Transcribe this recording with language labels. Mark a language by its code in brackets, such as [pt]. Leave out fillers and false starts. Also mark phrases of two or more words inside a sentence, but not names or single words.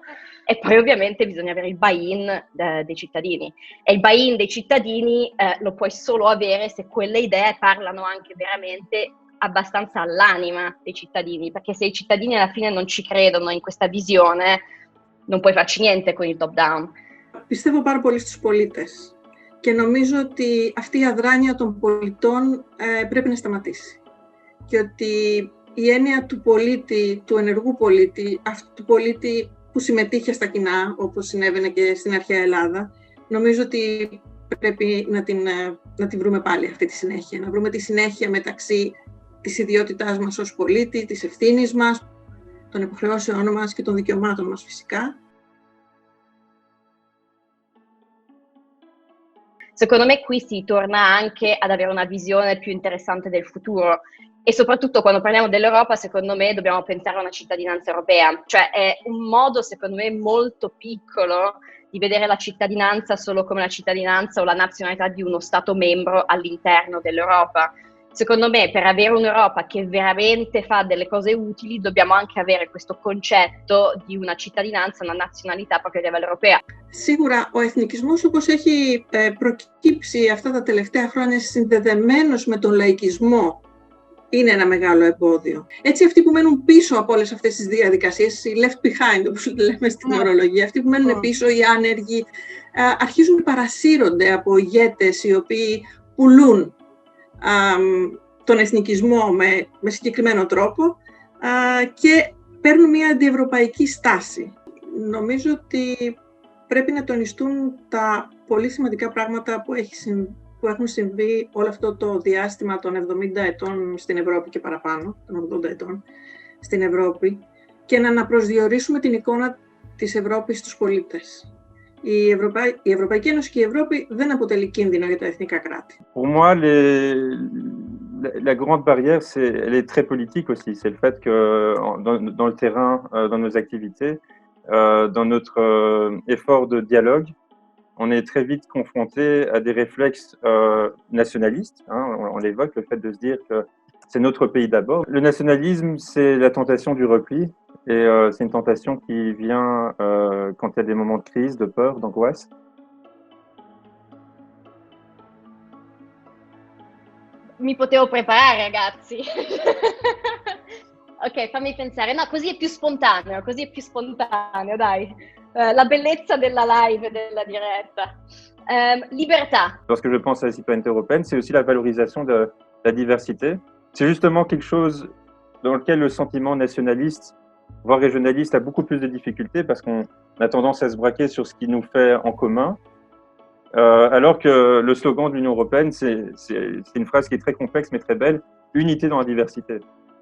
[it] E poi ovviamente bisogna avere il buy-in dei cittadini, e il buy-in dei cittadini lo puoi solo avere se quelle idee parlano anche veramente abbastanza all'anima dei cittadini, perché se i cittadini alla fine non ci credono in questa visione non puoi farci niente con il [en] top down. [el] Πιστεύω πάρα πολύ στους πολίτες και νομίζω ότι αυτή η αδράνεια των πολιτών πρέπει να σταματήσει και ότι η έννοια του πολίτη, του ενεργού πολίτη, αυτού του πολίτη που συμμετείχε στα κοινά όπως συνέβαινε και στην αρχαία Ελλάδα, νομίζω ότι πρέπει να την βρούμε πάλι αυτή τη συνέχεια, να βρούμε τη συνέχεια μεταξύ της ιδιότητάς μας ως πολίτη, της ευθύνης μας, των υποχρεώσεών μας και των δικαιωμάτων μας φυσικά. [it] Secondo me qui si torna anche ad avere una visione più interessante del futuro e soprattutto quando parliamo dell'Europa, secondo me dobbiamo pensare a una cittadinanza europea, cioè è un modo secondo me molto piccolo di vedere la cittadinanza solo come la cittadinanza o la nazionalità di uno Stato membro all'interno dell'Europa. Secondo me, per avere un'Europa che veramente fa delle cose utili, dobbiamo anche avere questo concetto di una cittadinanza, una nazionalità proprio a livello europeo. [el] Σίγουρα ο εθνικισμός, όπως έχει προκύψει αυτά τα τελευταία χρόνια συνδεδεμένος με τον λαϊκισμό, είναι ένα μεγάλο εμπόδιο. Έτσι, αυτοί που μένουν πίσω από όλες αυτές τις διαδικασίες, οι [en] left behind, [el] όπως λέμε στην ορολογία, αυτοί που μένουν πίσω, οι άνεργοι, αρχίζουν να παρασύρονται από ηγέτες οι οποίοι πουλούν τον εθνικισμό με συγκεκριμένο τρόπο και παίρνουν μια αντιευρωπαϊκή στάση. Νομίζω ότι πρέπει να τονιστούν τα πολύ σημαντικά πράγματα που έχουν συμβεί όλο αυτό το διάστημα των 70 ετών στην Ευρώπη και παραπάνω, των 80 ετών στην Ευρώπη, και να αναπροσδιορίσουμε την εικόνα της Ευρώπης στους πολίτες. Η Ευρωπαϊκή Ένωση και η Ευρώπη δεν αποτελεί κίνδυνο για τα εθνικά κράτη. [fr] Pour moi, la grande barrière, elle est très politique aussi. C'est le fait que dans le terrain, dans nos activités, dans notre effort de dialogue, on est très vite confronté à des réflexes nationalistes. Hein, on l'évoque, le fait de se dire que c'est notre pays d'abord. Le nationalisme, c'est la tentation du repli. Et c'est une tentation qui vient quand il y a des moments de crise, de peur, d'angoisse. [it] Mi potevo preparare, ragazzi. Ok, fammi pensare. No, così è più spontaneo, dai. La bellezza della live, della diretta. Libertà. [fr] Lorsque je pense à la citoyenneté européenne, c'est aussi la valorisation de la diversité. C'est justement quelque chose dans lequel le sentiment nationaliste, voire régionaliste, a beaucoup plus de difficultés parce qu'on a tendance à se braquer sur ce qui nous fait en commun. Alors que le slogan de l'Union européenne, c'est une phrase qui est très complexe mais très belle, unité dans la diversité.